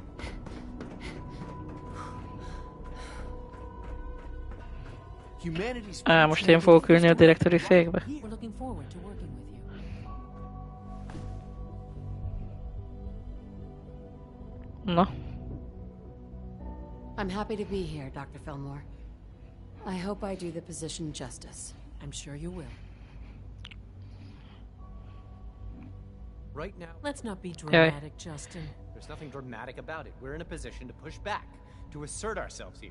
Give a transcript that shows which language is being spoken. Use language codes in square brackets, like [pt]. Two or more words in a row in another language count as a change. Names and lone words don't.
[hu] Most én fogok ülni a direktori székbe. Na. [en] I'm happy to be here, Dr. Fillmore. I hope I do the position justice. I'm sure you will. Right now... Let's not be dramatic, Justin. There's nothing dramatic about it. We're in a position to push back, to assert ourselves here.